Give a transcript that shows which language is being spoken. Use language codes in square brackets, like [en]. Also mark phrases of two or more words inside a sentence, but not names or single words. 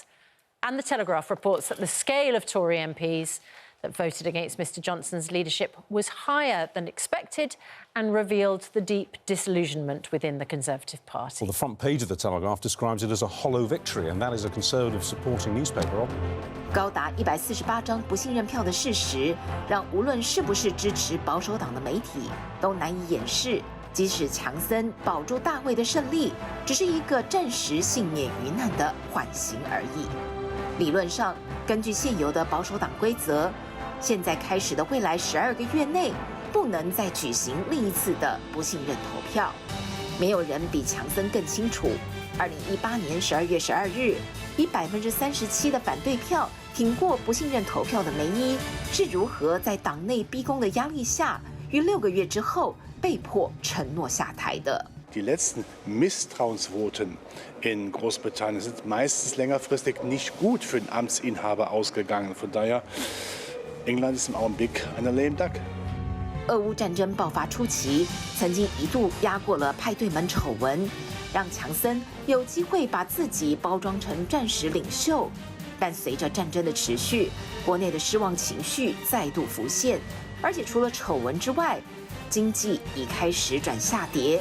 [en] And the Telegraph reports that the scale of Tory MPs that voted against Mr Johnson's leadership was higher than expected and revealed the deep disillusionment within the Conservative Party. Well, the front page of the Telegraph describes it as a hollow victory, and that is a Conservative supporting newspaper. [zh] 高达148张不信任票的事实，让无论是不是支持保守党的媒体都难以掩饰。即使强森保住大位的胜利，只是一个暂时幸免于难的缓刑而已。理论上，根据现有的保守党规则，现在开始的未来12个月内，不能再举行另一次的不信任投票。没有人比强森更清楚，2018年12月12日，以37%的反对票挺过不信任投票的梅伊，是如何在党内逼宫的压力下，于6个月之后被迫承诺下台的。 [de] Die letzten Misstrauensvoten in Großbritannien sind meistens längerfristig nicht gut für den Amtsinhaber ausgegangen. Von daher, England ist im Augenblick eine [en] lame duck. [zh] 俄乌战争爆发初期，曾经一度压过了派对门丑闻，让强森有机会把自己包装成战时领袖。但随着战争的持续，国内的失望情绪再度浮现，而且除了丑闻之外，经济已开始转下跌。